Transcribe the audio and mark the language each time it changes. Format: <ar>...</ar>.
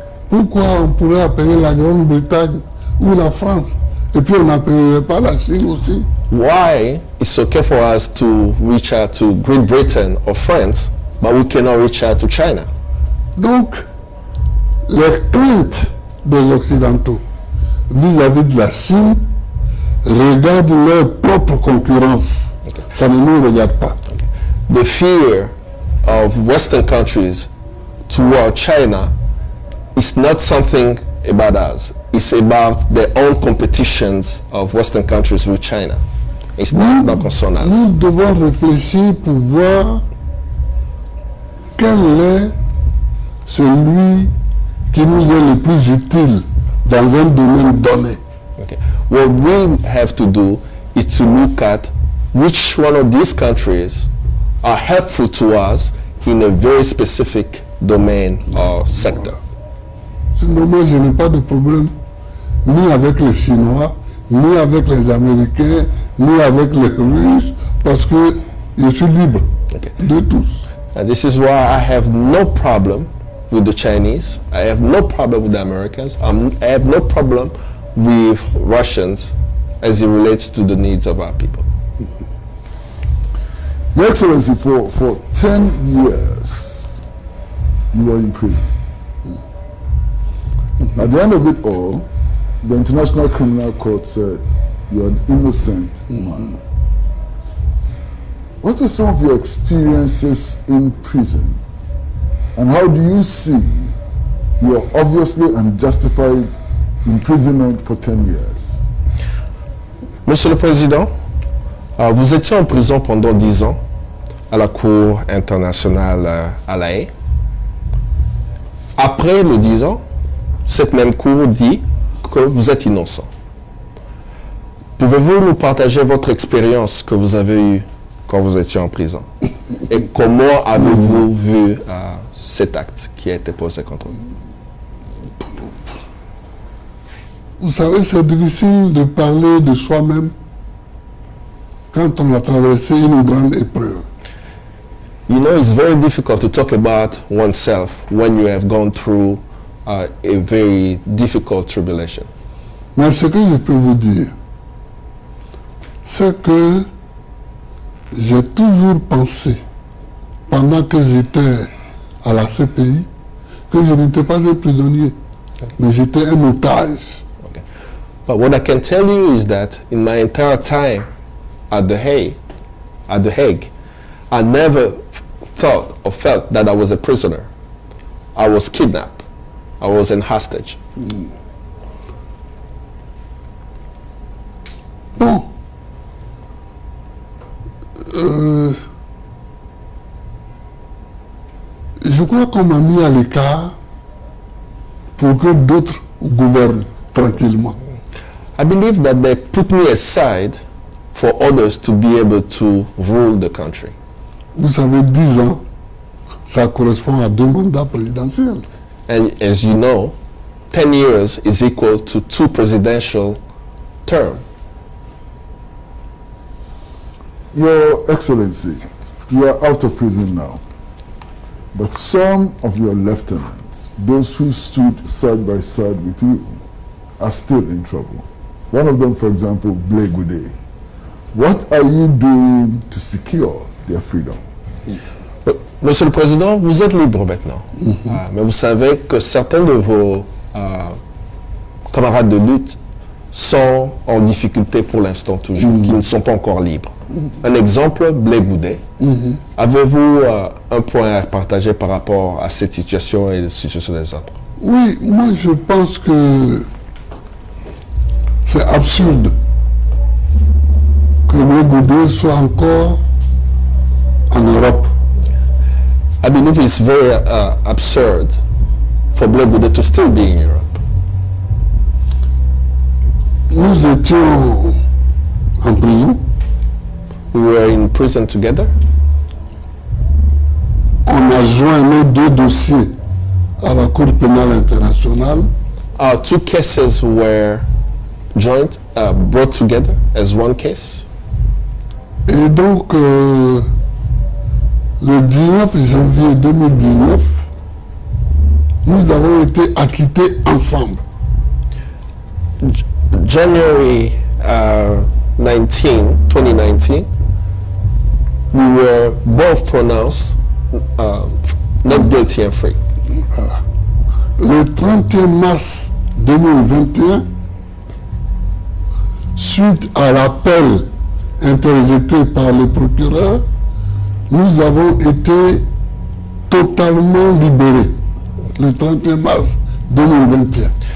<fr>Pourquoi on pourrait appeler la Grande-Bretagne ou la France et puis on n'appellerait pas la Chine aussi?</fr> <en>Why it's okay for us to reach out to Great Britain or France, but we cannot reach out to China?</en> <fr>Donc, les craintes des Occidentaux vis-à-vis de la Chine regardent leur propre concurrence. Ça ne nous regarde pas.</fr> <en>The fear of Western countries toward China is not something about us. It's about their own competitions of Western countries with China. It's not concern us.</en> <fr>Nous devons réfléchir pour voir quel est celui qui nous est le plus utile dans un domaine donné.</fr> <en>Okay. What we have to do is to look at which one of these countries are helpful to us in a very specific domain or sector.</en> <fr>Sinon, moi, je n'ai pas de problème ni avec les Chinois, ni avec les Américains, ni avec les Russes, parce que je suis libre</fr> <en>Okay.</en> <fr>de tous.</fr> <en>And this is why I have no problem with the Chinese. I have no problem with the Americans. I have no problem with Russians as it relates to the needs of our people. Your Excellency, for 10 years, you were in prison. At the end of it all, the International Criminal Court said you are an innocent man. What were some of your experiences in prison? And how do you see your obviously unjustified imprisonment for 10 years?</en> <fr>Monsieur le Président, vous étiez en prison pendant 10 ans à la Cour internationale à La Haye. Après les 10 ans, cette même Cour dit que vous êtes innocent. Pouvez-vous nous partager votre expérience que vous avez eue quand vous étiez en prison? Et comment avez-vous vu cet acte qui a été posé contre vous? Vous savez, c'est difficile de parler de soi-même quand on a traversé une grande épreuve.</fr> <en>You know, it's very difficult to talk about oneself when you have gone through a very difficult tribulation.</en> <fr>Mais ce que je peux vous dire, c'est que j'ai toujours pensé, pendant que j'étais à la CPI, que je n'étais pas un prisonnier, mais j'étais un otage.</fr> <en>Okay. But what I can tell you is that in my entire time at the Hague, I never thought or felt that I was a prisoner. I was kidnapped. I was in hostage.</en> <fr>Bon. Je crois qu'on m'a mis à l'écart pour que d'autres gouvernent tranquillement.</fr> <en>I believe that they put me aside for others to be able to rule the country.</en> <fr>Vous savez, 10 ans, ça correspond à 2 mandats présidentiels.</fr> <en>And as you know, 10 years is equal to 2 presidential terms. Your Excellency, you are out of prison now. But some of your lieutenants, those who stood side by side with you, are still in trouble. One of them, for example, Blake Goudet. What are you doing to secure their freedom?</en> <fr>Monsieur le Président, vous êtes libre maintenant. Mais vous savez que certains de vos camarades de lutte sont en difficulté pour l'instant toujours, qui ne sont pas encore libres. Un exemple, Blake Goudet. Avez-vous un point à partager par rapport à cette situation et la situation des autres? Oui, moi je pense que c'est absurde que Blake Goudet soit encore en Europe.</fr> <en>I believe it's very absurd for Blake Goudet to still be in Europe.</en> <fr>Nous étions en prison.</fr> <en>We were in prison together.</en> <fr>On a joint nos 2 dossiers à la Cour pénale internationale.</fr> <en>Our 2 cases were joined, brought together as one case.</en> <fr>Et donc, le 19 janvier 2019, nous avons été acquittés ensemble.</fr> <en>January 2019, we were both pronounced not guilty and free.</en> <fr>Le 31 mars 2021, suite à l'appel interjeté par le procureur, nous avons été totalement libérés le 31 mars 2021.</fr>